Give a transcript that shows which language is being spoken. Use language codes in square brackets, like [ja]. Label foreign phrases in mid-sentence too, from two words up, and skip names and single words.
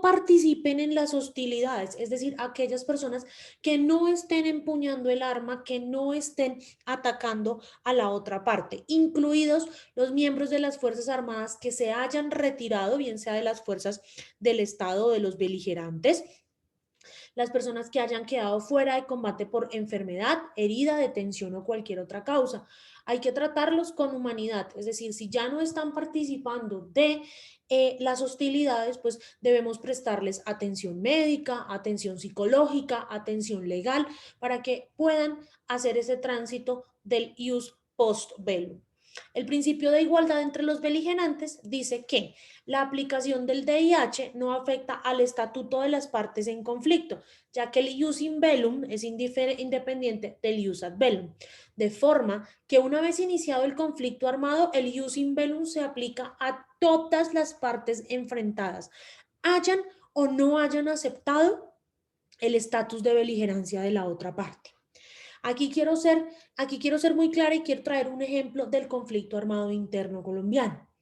[es] participen en las hostilidades, es decir, aquellas personas que no estén empuñando el arma, que no estén atacando a la otra parte, incluidos los miembros de las Fuerzas Armadas que se hayan retirado, bien sea de las fuerzas del Estado o de los beligerantes, las personas que hayan quedado fuera de combate por enfermedad, herida, detención o cualquier otra causa. Hay que tratarlos con humanidad, es decir, si ya no están participando de las hostilidades, pues debemos prestarles atención médica, atención psicológica, atención legal, para que puedan hacer ese tránsito del [la] ius post bellum. [es] El principio de igualdad entre los beligerantes dice que la aplicación del DIH no afecta al estatuto de las partes en conflicto, ya que el [la] ius in bellum [es] es independiente del [la] ius ad bellum, [es] de forma que una vez iniciado el conflicto armado, el [la] ius in bellum [es] se aplica a todas las partes enfrentadas, hayan o no hayan aceptado el estatus de beligerancia de la otra parte. Aquí quiero ser muy clara y quiero traer un ejemplo del conflicto armado interno colombiano.